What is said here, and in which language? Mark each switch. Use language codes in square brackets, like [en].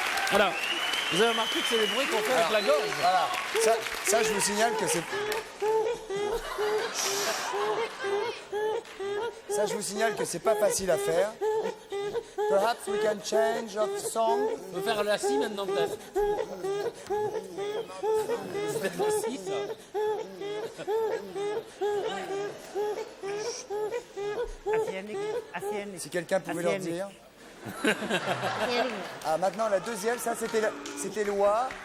[fr] Alors, vous avez remarqué que c'est les bruits qu'on fait avec la gorge. Voilà. Ça, je vous signale que c'est... Ça, je vous signale que c'est pas facile à faire. [en] Perhaps we can change of song. [fr] On peut faire la scie maintenant peut-être. C'est la scie ça. Si quelqu'un pouvait leur dire. Ah, maintenant, la deuxième, ça, c'était loi.